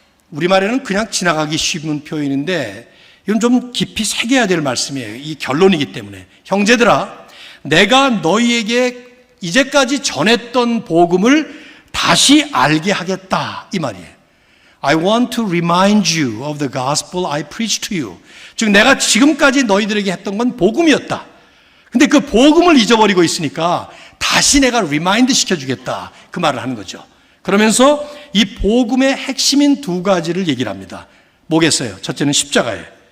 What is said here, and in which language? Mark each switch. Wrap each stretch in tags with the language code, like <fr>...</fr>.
<ko>우리말에는 그냥 지나가기 쉬운 표현인데 이건 좀 깊이 새겨야 될 말씀이에요. 이 결론이기 때문에. 형제들아, 내가 너희에게 이제까지 전했던 복음을 다시 알게 하겠다, 이 말이에요.</ko> <en>I want to remind you of the gospel I preached to you.</en> <ko>즉 내가 지금까지 너희들에게 했던 건 복음이었다. 근데 그 복음을 잊어버리고 있으니까 다시 내가 리마인드 시켜주겠다, 그 말을 하는 거죠. 그러면서 이 복음의 핵심인 두 가지를 얘기를 합니다. 뭐겠어요? 첫째는 십자가예요.</ko>